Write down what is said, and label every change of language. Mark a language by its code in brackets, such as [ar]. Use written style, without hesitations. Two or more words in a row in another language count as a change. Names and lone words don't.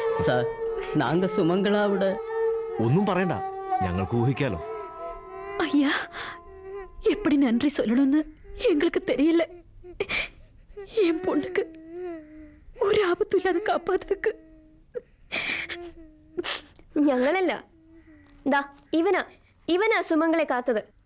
[ml] സാർ നാങ്ക സുമംഗളാവിടെ ഒന്നും പറയണ്ട, ഞങ്ങൾക്ക് ഊഹിക്കാലോ. [ta] ஐயா எப்படி நன்றி சொல்லணும்னு எங்களுக்கு தெரியல. என் பொண்ணுக்கு ஒரு ஆபத்தும் இல்லாத காப்பாத்துக்கு. [ml] ഞങ്ങളല്ല, ദാ ഇവനാ സുമംഗളെ കാത്തത്.